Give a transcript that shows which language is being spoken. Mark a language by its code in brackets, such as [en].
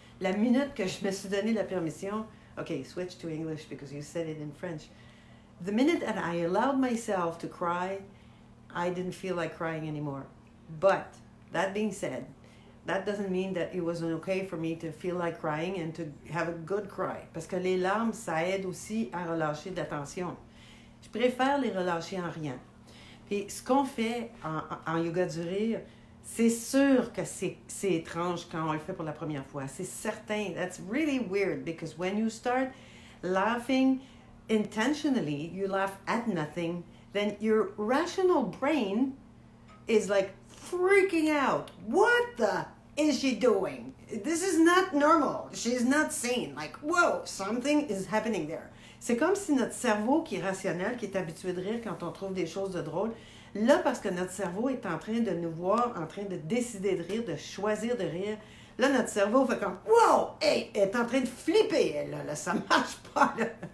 [fr] La minute que je me suis donné la permission, [en] okay, switch to English because you said it in French. The minute that I allowed myself to cry, I didn't feel like crying anymore. But, that being said, that doesn't mean that it wasn't okay for me to feel like crying and to have a good cry. [fr] Parce que les larmes, ça aide aussi à relâcher de la tension. Je préfère les relâcher en riant. Puis ce qu'on fait en yoga du rire, c'est sûr que c'est étrange quand on le fait pour la première fois. C'est certain. [en] That's really weird because when you start laughing intentionally, you laugh at nothing, then your rational brain is like freaking out. What the is she doing? This is not normal. She's not sane. Like, whoa, something is happening there. [fr] C'est comme si notre cerveau qui est rationnel, qui est habitué de rire quand on trouve des choses de drôles, là, parce que notre cerveau est en train de nous voir, en train de décider de rire, de choisir de rire, là, notre cerveau fait comme, wow, hey, elle est en train de flipper, elle, là, ça marche pas, là.